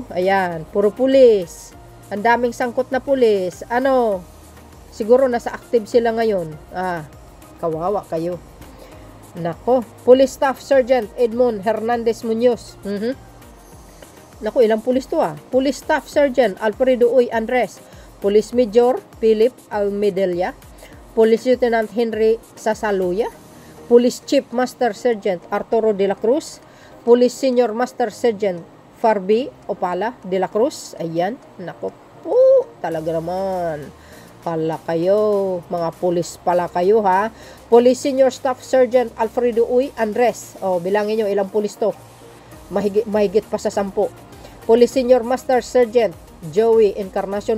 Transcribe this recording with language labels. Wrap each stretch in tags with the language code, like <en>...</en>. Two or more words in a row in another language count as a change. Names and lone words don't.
<tl>Ayan. Puro pulis. Ang daming sangkot na pulis. Ano? Siguro nasa active sila ngayon. Kawawa kayo. Nako. Police Staff Sergeant Edmond Hernandez Munoz. Nako, ilang pulis to Police Staff Sergeant Alfredo Uy Andres. Police Major Philip Almedelia. Police Lieutenant Henry Sasaluya. Police Chief Master Sergeant Arturo de la Cruz. Police Senior Master Sergeant Farby Opala de la Cruz. Ayan. Nako po. Talaga naman. Pala kayo. Mga pulis pala kayo ha. Police Senior Staff Sergeant Alfredo Uy Andres. Bilangin nyo ilang pulis to. Mahigit pa sa 10. Police Senior Master Sergeant Joey Encarnacion.</tl>